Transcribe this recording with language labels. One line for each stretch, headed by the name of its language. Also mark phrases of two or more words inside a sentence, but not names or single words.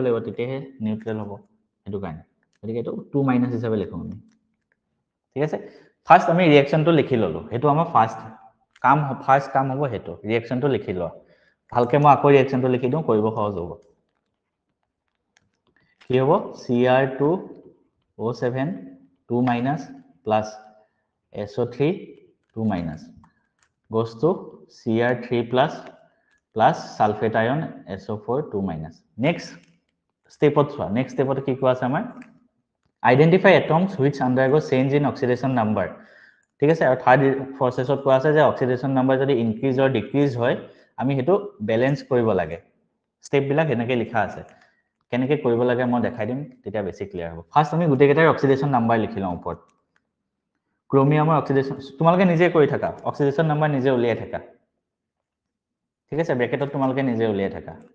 Assamese: লাগিব তেতিয়াহে নিউট্ৰেল হ'ব এটো কাৰণে গতিকে এটো 2- হিচাপে লিখো আমি ঠিক আছে ফাৰ্স্ট আমি ৰিঅ্যাকশনটো লিখি ললো এটো আমাৰ ফাৰ্স্ট কাম হ'ব হেতু ৰিঅ্যাকশনটো লিখি লোৱা ভালকে মই আকৌ ৰিঅ্যাকশনটো লিখি দিও কৰিব সহজ হ'ব কি হ'ব
English: Cr2O7 2- plus SO3 2- goes to Cr3+ plus sulfate ion SO4 2-. Next step
Assamese: কি কোৱা আছে আমাৰ
English: identify atoms which undergo change in oxidation number
Assamese: ঠিক আছে আৰু
English: third processত
Assamese: কোৱা আছে যে
English: oxidation number
Assamese: যদি
English: increase or decrease
Assamese: হয় আমি হেতু ব্যালেন্স কৰিব লাগে স্টেপ বিলাক এনেকৈ লিখা আছে কেনেকৈ কৰিব লাগে মই দেখাই দিম তেতিয়া বেছি ক্লিয়াৰ হ'ব ফাৰ্স্ট আমি গুটেকেটাৰ
English: oxidation number
Assamese: লিখি লওঁ ওপৰত ক্ৰোমিয়ামৰ অক্সিডেশন তোমালোকে নিজে কৰি থাকা
English: oxidation number
Assamese: নিজে উলিয়াই থাকা ঠিক আছে ব্ৰেকেটত তোমালোকে নিজে উলিয়াই থাকা